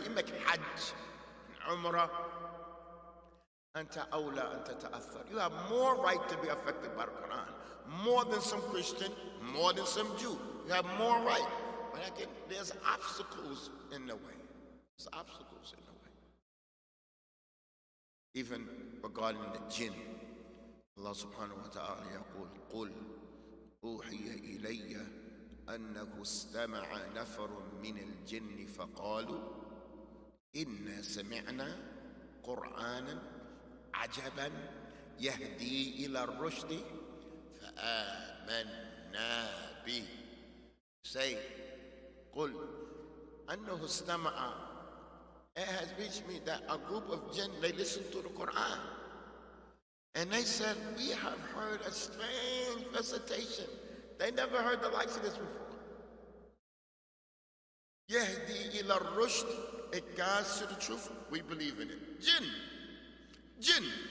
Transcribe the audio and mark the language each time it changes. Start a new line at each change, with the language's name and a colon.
English: You make Hajj, Umrah.
Arabic: Anta awla anta ta'athar.
English: You have more right to be affected by the Quran. More than some Christian, more than some Jew. You have more right. But again, there's obstacles in the way. There's obstacles in the way. Even regarding the jinn,
Arabic: Allah subhanahu wa ta'ala yaqul, قُلْ أُوحِيَ إِلَيَّ أَنَّهُ اسْتَمَعَ نَفَرٌ مِّنَ الْجِنِّ فَقَالُوا إِنَّا سَمِعْنَا قُرْآنًا عَجَبًا يَهْدِي إِلَى الرُّشْدِ فآمنا به.
English: Say,
Arabic: قل أنه استمع.
English: It has reached me that a group of jinn, they listened to the Quran. And they said, we have heard a strange recitation. They never heard the likes of this before.
Arabic: Yahdi ila rushd.
English: It guides to the truth. We believe in it. Jinn.